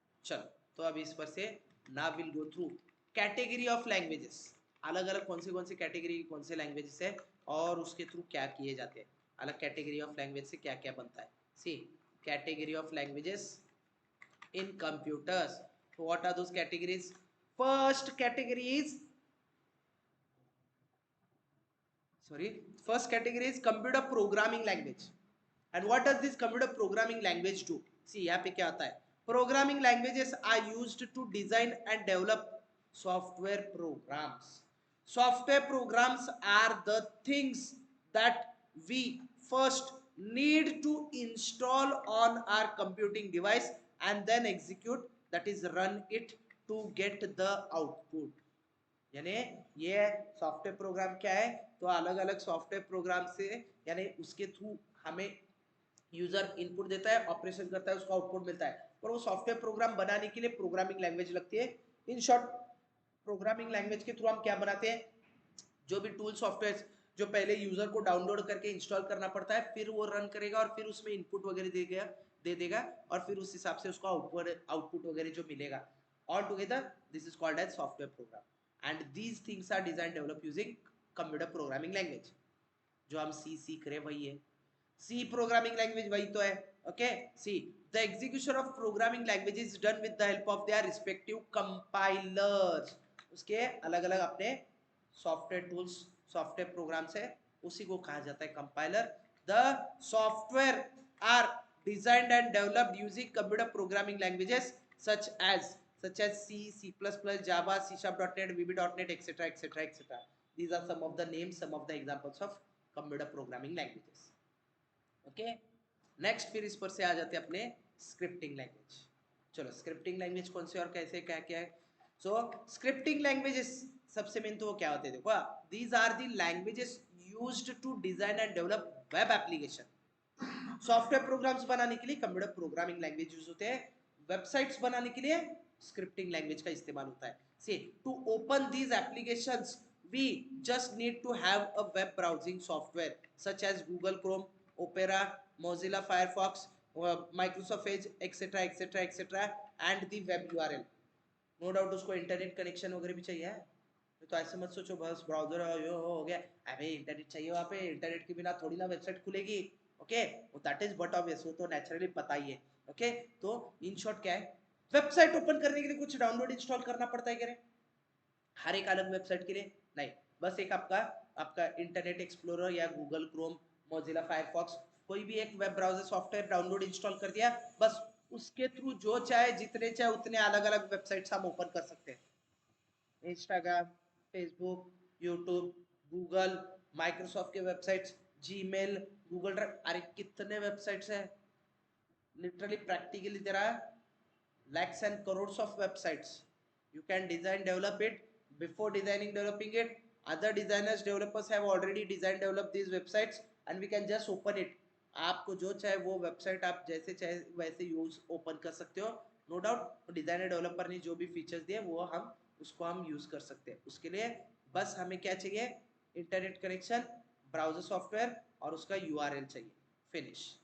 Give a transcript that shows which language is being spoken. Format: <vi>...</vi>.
<hi>चलो, तो अब इस पर से</hi> <en>Now will go through category of languages.</en> <hi>अलग अलग कौन से कैटेगरी कौन से लैंग्वेजेस है और उसके थ्रू क्या किए जाते हैं, अलग कैटेगरी ऑफ लैंग्वेज से क्या क्या बनता है।</hi> <en>See, category of languages in computers. So what are those categories? First category is, first category is computer programming language. And what does this computer programming language do?</en> <hi>See, यहाँ पे क्या आता है?</hi> <en>Programming languages are used to design and develop software programs. Software programs are the things that we first need to install on our computing device and then execute, that is run it to get the output.</en> <hi>यानी ये software program क्या है, तो अलग अलग software program से यानी उसके थ्रू हमें यूजर इनपुट देता है, ऑपरेशन करता है, उसका आउटपुट मिलता है। पर वो सॉफ्टवेयर प्रोग्राम बनाने के लिए प्रोग्रामिंग लैंग्वेज लगती है। इन शॉर्ट, प्रोग्रामिंग लैंग्वेज के थ्रू हम क्या बनाते हैं, जो भी टूल सॉफ्टवेयर जो पहले यूजर को डाउनलोड करके इंस्टॉल करना पड़ता है, फिर वो रन करेगा और फिर उसमें इनपुट वगैरह दे देगा और फिर उस हिसाब से उसको आउटपुट वगैरह जो मिलेगा,</hi> <en>All together this is called as software program. And these things are design develop using computer programming language.</en> <hi>जो हम सी सीख रहे वही है, सी प्रोग्रामिंग लैंग्वेज वही तो है।</hi> <en>Okay, see the execution of programming language is done with the help of their respective compilers.</en> <hi>उसके अलग अलग अपने सॉफ्टवेयर टूल्स, सॉफ्टवेयर प्रोग्राम्स है, उसी को कहा जाता है compiler.</hi> <en>The software are designed and developed using computer programming languages such as C, C++, Java, C Sharp.net, VB.net, etc., etc., etc. These are some of the names, some of the examples of computer programming languages. Okay, next</en> <hi>फिर इस पर से आ जाते हैं अपने scripting language. चलो, scripting language कौन से और कैसे क्या क्या है। सो स्क्रिप्टिंग लैंग्वेजेस सबसे मेन तो वो क्या होते हैं, देखो,</hi> <en>These are the languages used to design and develop web application.</en> <hi>Software programmes बनाने के लिए कंप्यूटर प्रोग्रामिंग लैंग्वेज यूज होते हैं, वेबसाइट्स बनाने के लिए स्क्रिप्टिंग लैंग्वेज का इस्तेमाल होता है।</hi> <en>See, to open these applications we just need to have a web browsing software such as Google Chrome, Opera, Mozilla Firefox, Microsoft Edge, etc., etc., etc., and the web URL.</en> <hi>No doubt उसको internet connection वगैरह भी चाहिए, तो ऐसे मत सोचो बस browser हो गया। अबे इंटरनेट चाहिए, वहाँ पे इंटरनेट के बिना थोड़ी ना वेबसाइट खुलेगी। Okay,</hi> <en>that is but obvious,</en> <hi>वो तो नेचुरली पता ही है। ओके, तो इन शॉर्ट क्या है, वेबसाइट ओपन करने के लिए कुछ डाउनलोड इंस्टॉल करना पड़ता है क्या, हर एक अलग वेबसाइट के लिए नहीं, बस एक आपका आपका इंटरनेट एक्सप्लोरर या गूगल क्रोम, मोजिला फायरफॉक्स, कोई भी एक web browser software download install कर दिया, बस उसके थ्रू जो चाहे जितने चाहे उतने अलग अलग वेबसाइट्स हम ओपन कर सकते हैं। Instagram, Facebook, YouTube, Google, Microsoft के वेबसाइट्स, जीमेल, गूगल ड्राइव, अरे कितने वेबसाइट्स हैं,</hi> <en>Literally practically there are lakhs and crores of websites. You can design, develop it. Before designing, developing it, other designers, developers have already designed, developed these websites, and we can just open it.</en> <hi>आपको जो चाहे वो website आप जैसे चाहे वैसे use open कर सकते हो, नो डाउट। डिजाइनर डेवलपर ने जो भी फीचर्स दिए वो हम उसको हम यूज कर सकते हैं। उसके लिए बस हमें क्या चाहिए, इंटरनेट कनेक्शन, ब्राउजर सॉफ्टवेयर और उसका यूआरएल चाहिए, फिनिश।</hi>